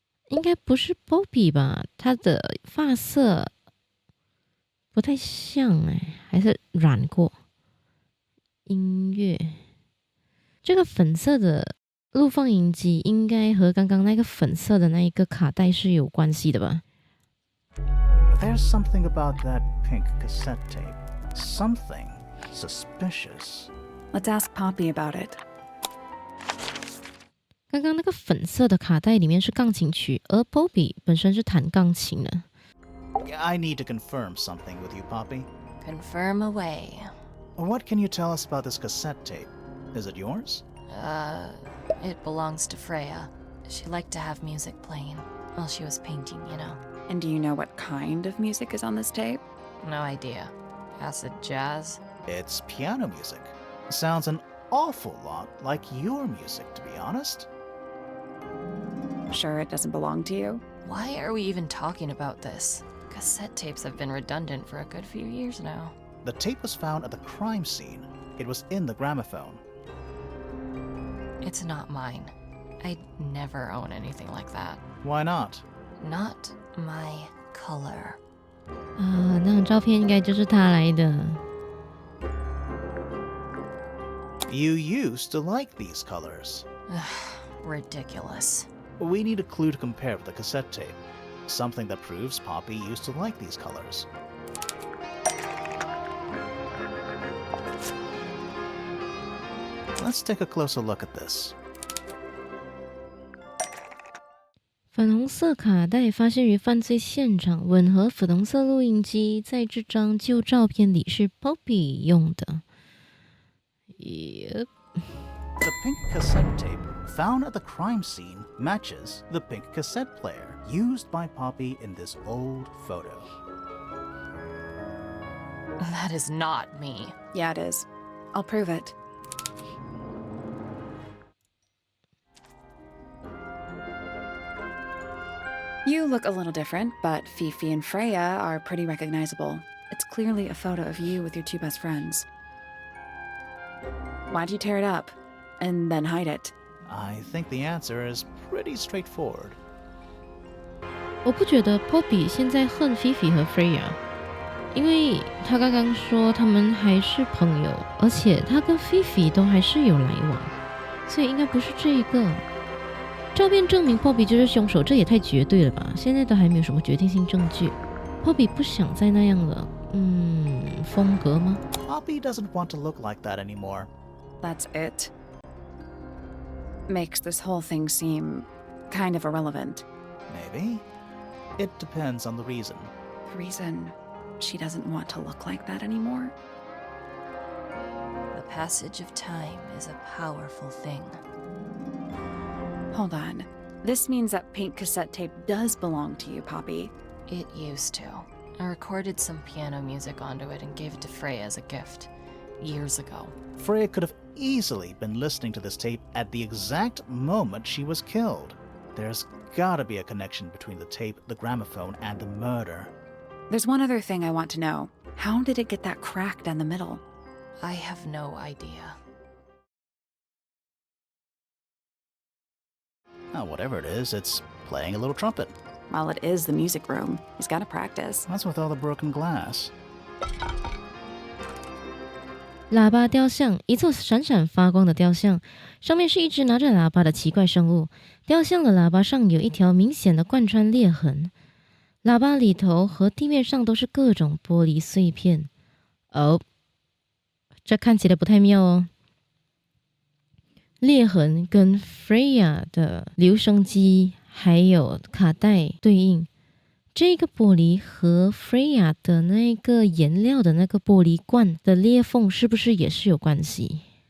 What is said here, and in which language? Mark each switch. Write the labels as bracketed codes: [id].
[zh] 应该不是 Poppy 吧？她的发色不太像还是染过。音乐，这个粉色的录放影机应该和刚刚那个粉色的那一个卡带是有关系的吧？ [en] There's something about that pink cassette tape. Something suspicious. Let's ask Poppy about it. [zh] 刚刚那个粉色的卡带里面是钢琴曲，而 Poppy 本身是弹钢琴的。 [en] I need to confirm something with you, Poppy. Confirm away. What can you tell us about this cassette tape? Is it yours? It belongs to Freya. She liked to have music playing while she was painting, you know. And do you know what kind of music is on this tape? No idea. Acid jazz? It's piano music. Sounds an awful lot like your music, to be honest. Sure it doesn't belong to you? Why are we even talking about this? Cassette tapes have been redundant for a good few years now. The tape was found at the crime scene. It was in the gramophone. It's not mine. I'd never own anything like that. Why not? Not my color. [zh] 那张照片应该就是他来的。 [en] You used to like these colors. Ridiculous. We need a clue to compare with the cassette tape. Something that proves Poppy used to like these colors. Let's take a closer look at this. [zh] 粉红色卡带发现于犯罪现场，吻合粉红色录音机，在这张旧照片里是 Poppy 用的。 [en] Yep. The pink cassette tape found at the crime scene matches the pink cassette player used by Poppy in this old photo. That is not me. Yeah, it is. I'll prove it. You look a little different, but Fifi and Freya are pretty recognizable. It's clearly a photo of you with your two best friends. Why'd you tear it up and then hide it? I think the answer is pretty straightforward. [zh] 我不觉得 Poppy 现在恨 Fifi 和 Freya， 因为他刚刚说他们还是朋友，而且他跟 Fifi 都还是有来往，所以应该不是这一个。照片证明 Poppy 就是凶手，这也太绝对了吧！现在都还没有什么决定性证据。 Poppy 不想再那样了，风格吗？ [en] Poppy doesn't want to look like that anymore. That's it. Makes this whole thing seem kind of irrelevant. Maybe. It depends on the reason. The reason she doesn't want to look like that anymore? The passage of time is a powerful thing. Hold on. This means that pink cassette tape does belong to you, Poppy. It used to. I recorded some piano music onto it and gave it to Freya as a gift. Years ago. Freya could have easily been listening to this tape at the exact moment she was killed. There's gotta be a connection between the tape, the gramophone, and the murder. There's one other thing I want to know. How did it get that crack down the middle? I have no idea. Whatever it is, it's playing a little trumpet. Well, it is the music room. He's got to practice. What's with all the broken glass? [zh] 喇叭雕像，一座闪闪发光的雕像，上面是一只拿着喇叭的奇怪生物。雕像的喇叭上有一条明显的贯穿裂痕，喇叭里头和地面上都是各种玻璃碎片。哦，这看起来不太妙哦。裂痕跟 Freya 的留声机还有卡带对应，这个玻璃和 Freya 的那个颜料的那个玻璃罐的裂缝是不是也是有关系？